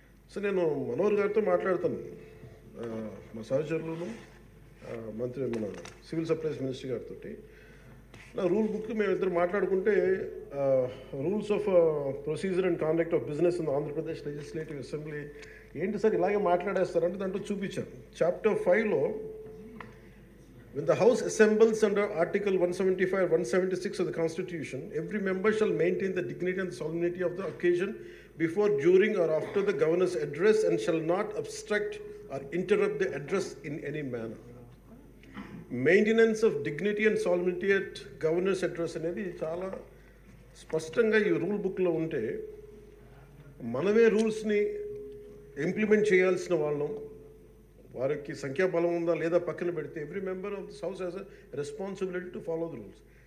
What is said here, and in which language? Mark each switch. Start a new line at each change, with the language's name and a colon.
Telugu: So నేను మనోహర్ గారితో మాట్లాడుతాను, మా సహచరులను, మంత్రి మన సివిల్ సప్లైస్ మినిస్టర్ గారితో. నా రూల్ బుక్ మేమిద్దరు మాట్లాడుకుంటే rules of procedure and conduct of business in Andhra Pradesh legislative assembly ఏంటి సార్ ఇలాగే మాట్లాడేస్తారంటే దాంట్లో చూపించాను. Chapter 5లో
English: when the House assembles under Article 175 or 176 of the Constitution, every member shall maintain the dignity and solemnity of the occasion before, during or after the governor's address and shall not obstruct or interrupt the address in any manner.
Telugu: Maintenance of dignity and solidity at governors address అనేది చాలా స్పష్టంగా ఈ rule బుక్లో ఉంటే మనమే రూల్స్ని implement చేయాల్సిన వాళ్ళం. వారికి సంఖ్యాబలం ఉందా లేదా పక్కన పెడితే
English: Every member of this house has a responsibility to follow the rules.